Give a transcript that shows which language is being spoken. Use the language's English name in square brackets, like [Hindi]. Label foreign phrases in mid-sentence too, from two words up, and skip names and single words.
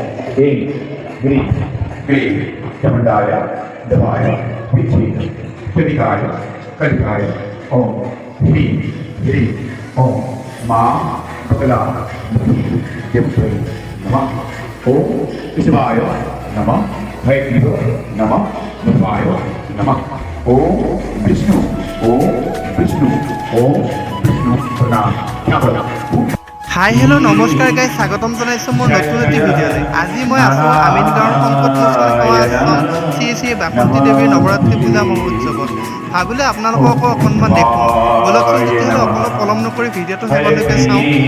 [Sanskrit] ह्रीं ह्रीं क्लीं चमुण्डाय दवाय विद्महे कलिकाय कलिकाय ॐ ह्रीं ह्रीं ॐ मां मंगलामुखीदेव्यै नमः ॐ विष्णुवाय नमः भैरवाय नमः मध्वाय नमः ॐ विष्णु प्रणाम [Assamese] হাই হেল্ল' নমস্কাৰ গাইজ স্বাগতম জনাইছোঁ মোৰ নতুন এটি ভিডিঅ'লৈ। আজি মই আছোঁ আমিনগাঁৱৰ সম্পদ আশ্ৰম শ্ৰী শ্ৰী বাসন্তী দেৱীৰ নৱৰাত্ৰি পূজা মহোৎসৱত। ভাবিলে আপোনালোককো অকণমান দেখোঁ, ব'লকচোন তেতিয়াহ'লে অকণো পলম নকৰি ভিডিঅ'টো শেষলৈকে চাওঁ।